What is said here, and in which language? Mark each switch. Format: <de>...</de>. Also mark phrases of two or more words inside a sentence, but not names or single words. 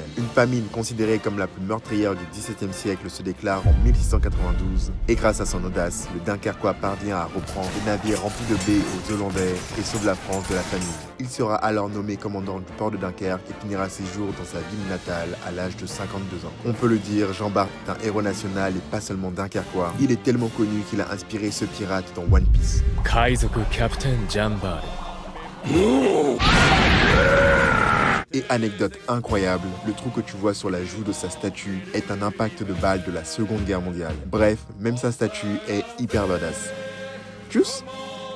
<fr>Une famine considérée comme la plus meurtrière du XVIIe siècle se déclare en 1692 et grâce à son audace, le Dunkerquois parvient à reprendre des navires remplis de blé aux Hollandais et sauve la France de la famine. Il sera alors nommé commandant du port de Dunkerque et finira ses jours dans sa ville natale à l'âge de 52 ans. On peut le dire, Jean Bart est un héros national et pas seulement dunkerquois. Il est tellement connu qu'il a inspiré ce pirate dans One Piece.</fr> <ja>海賊キャプテンジャンバール</ja> <fr>Et anecdote incroyable, le trou que tu vois sur la joue de sa statue est un impact de balle de la Seconde Guerre mondiale. Bref, même sa statue est hyper badass. Tchuss!</fr>